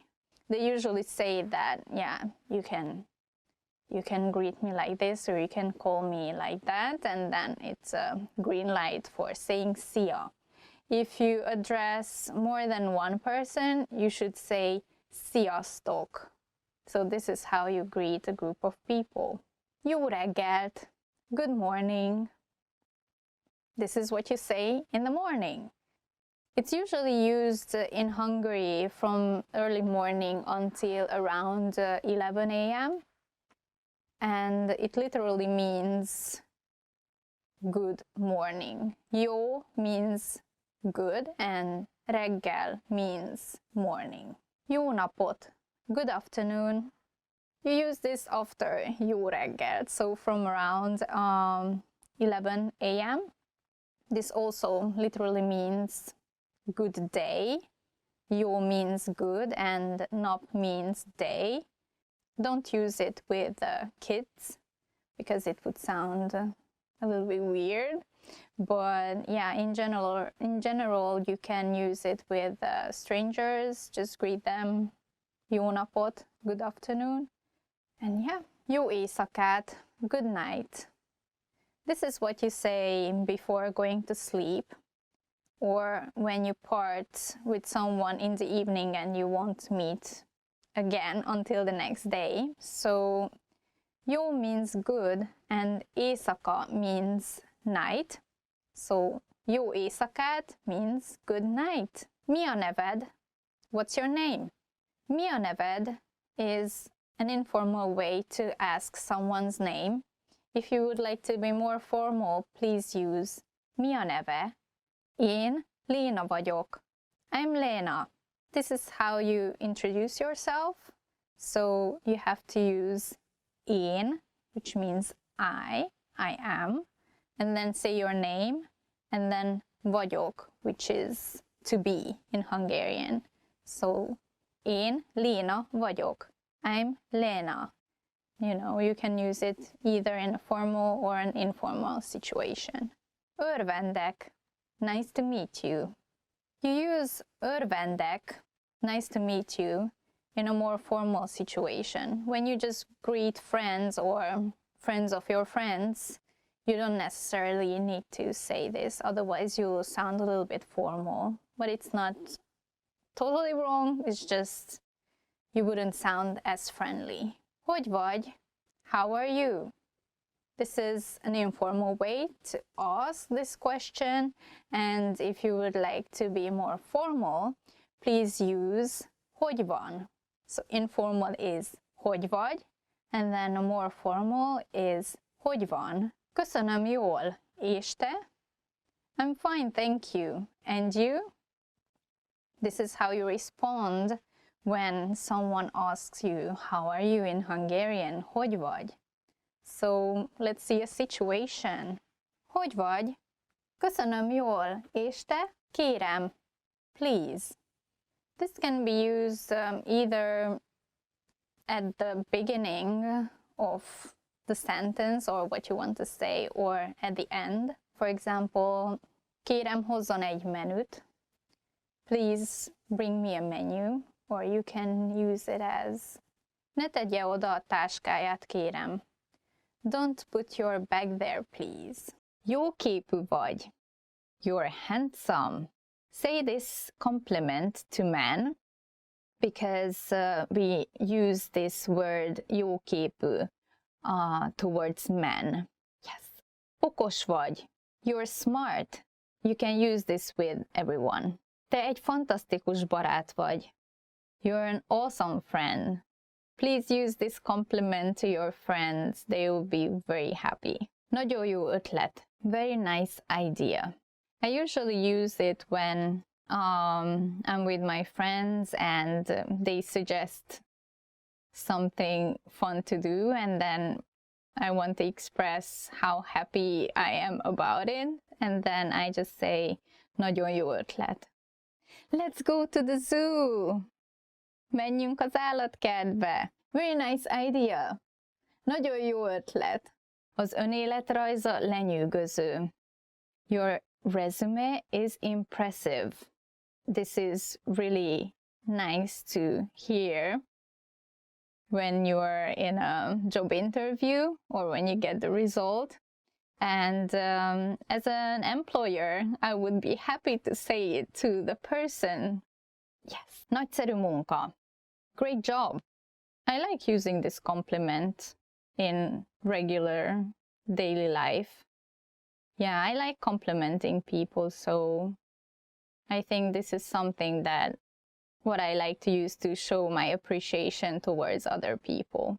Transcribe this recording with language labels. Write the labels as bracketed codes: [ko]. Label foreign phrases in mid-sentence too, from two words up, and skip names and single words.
[en] They usually say that, yeah, you can greet me like this, or you can call me like that, and then it's a green light for saying szia. If you address more than one person, you should say sziasztok. So this is how you greet a group of people. [hu] Jó reggelt, [en] good morning. This is what you say in the morning. It's usually used in Hungary from early morning until around 11 a.m. And it literally means good morning. Jó means good and reggel means morning. [hu] Jó napot, [en] good afternoon. You use this after [hu] jó reggelt, [en] so from around 11 a.m. This also literally means good day. Jó means good and nap means day. Don't use it with kids because it would sound a little bit weird. But yeah, in general, you can use it with strangers. Just greet them. [hu] Jó napot, [en] good afternoon. And yeah, [hu] jó éjszakát, [en] good night. This is what you say before going to sleep, or when you part with someone in the evening and you won't meet again until the next day. So jó means good and éjszaka means night. So [hu] jó éjszakát [en] means good night. [hu] Mi a neved? [en] What's your name? [hu] Mi a neved [en] is an informal way to ask someone's name. If you would like to be more formal, please use [hu] mi a neve? Én Léna vagyok. [en] I'm Lena. This is how you introduce yourself. So you have to use én, which means I am, and then say your name, and then vagyok, which is to be in Hungarian. [hu] So én Léna vagyok. [en] I'm Lena. You know, you can use it either in a formal or an informal situation. Örvendek. Nice to meet you. You use örvendek, nice to meet you, in a more formal situation. When you just greet friends or friends of your friends, you don't necessarily need to say this, otherwise you will sound a little bit formal. But it's not totally wrong, it's just you wouldn't sound as friendly. [hu] Hogy vagy? [en] How are you? This is an informal way to ask this question, and if you would like to be more formal, please use [hu] hogy van. [en] So informal is [hu] hogy vagy, [en] And then a more formal is [hu] hogy van? Köszönöm jól. És te? [en] I'm fine, thank you. And you? This is how you respond when someone asks you, how are you in Hungarian? [hu] Hogy vagy? [en] So let's see a situation. [hu] Hogy vagy? Köszönöm jól. És te? Kérem. [en] Please. This can be used either at the beginning of the sentence or what you want to say, or at the end. For example, [hu] kérem hozzon egy menüt. [en] Please bring me a menu. Or you can use it as [hu] ne tegye oda a táskáját, kérem. [en] Don't put your bag there, please. [hu] Jó képű vagy. [en] You're handsome. Say this compliment to men because we use this word [hu] jó képű [en] towards men. Yes. [hu] Okos vagy. [en] You're smart. You can use this with everyone. [hu] Te egy fantasztikus barát vagy. [en] You're an awesome friend. Please use this compliment to your friends. They will be very happy. [hu] Nagyon jó ötlet. [en] Very nice idea. I usually use it when I'm with my friends and they suggest something fun to do, and then I want to express how happy I am about it, and then I just say, [hu] nagyon jó ötlet. [en] Let's go to the zoo! [hu] Menjünk az állatkertbe! [en] Very nice idea! [hu] Nagyon jó ötlet! Az önéletrajza lenyűgöző. [en] Your resume is impressive. This is really nice to hear when you're in a job interview or when you get the result. And as an employer, I would be happy to say it to the person. Yes, [hu] nagyszerű munka. [en] Great job. I like using this compliment in regular daily life. Yeah, I like complimenting people, so I think this is something that what I like to use to show my appreciation towards other people.